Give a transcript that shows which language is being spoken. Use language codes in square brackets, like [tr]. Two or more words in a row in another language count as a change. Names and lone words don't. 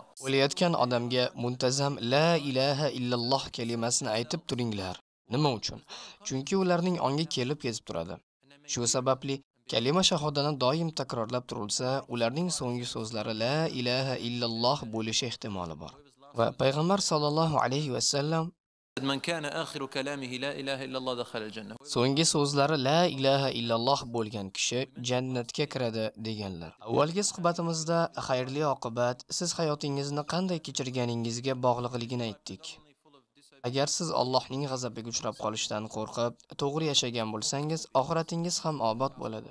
[uz] O'layotgan odamga muntazam [ar] لا إله إلا الله [uz] kalimasini aytib turinglar. Nima uchun? Chunki ularning ongi kelib ketib turadi. Shu sababli kalima shahodani doim takrorlab turilsa, ularning so'nggi so'zlari [ar] لا إله إلا الله [uz] bo'lishi ehtimoli bor. Va payg'ambar [ar] صلى الله عليه وسلم من كان آخر كلامه لا إله إلا الله دخل الجنة. [uz] so'nggi so'zlari [ar] لا إله إلا الله [uz] bo'lgan kishi jannatga kiradi deganlar. Avvalgi suhbatimizda xayrli oqibat siz hayotingizni qanday kechirganingizga bog'liqligini aytdik. Agar siz Allohning g'azabiga uchrab qolishdan qo'rqib, to'g'ri yashagan bo'lsangiz, oxiratingiz ham obod bo'ladi.